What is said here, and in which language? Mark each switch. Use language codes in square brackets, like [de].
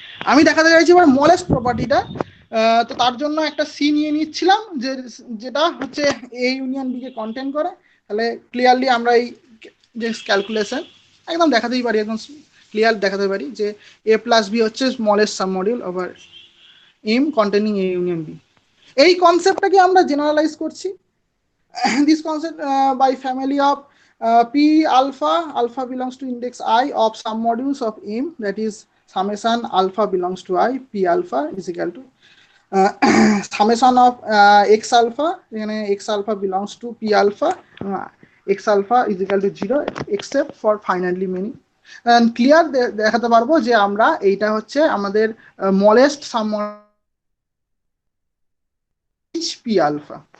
[bn] আমি দেখাতে চাইছি এবার স্মলেস্ট প্রপার্টিটা। তো তার জন্য একটা সি নিয়ে নিচ্ছিলাম যেটা হচ্ছে A union B K contain করে, তাহলে ক্লিয়ারলি আমরা এই যে ক্যালকুলেশন একদম দেখাতেই পারি, একদম ক্লিয়ার দেখাতে পারি যে A plus B হচ্ছে smallest submodule over M containing A union B। এই কনসেপ্টটাকে আমরা জেনারেলাইজ করছি। [en] this concept by family of P alpha, alpha belongs to index I of submodules of M, that is summation alpha belongs to I, P alpha is equal to summation of X alpha, [bn] এখানে [en] X alpha belongs to P alpha, X alpha is equal to 0 except for finitely many। and clear [bn] দেখাতে পারবো যে আমরা এইটা হচ্ছে আমাদের smallest submodule P alpha।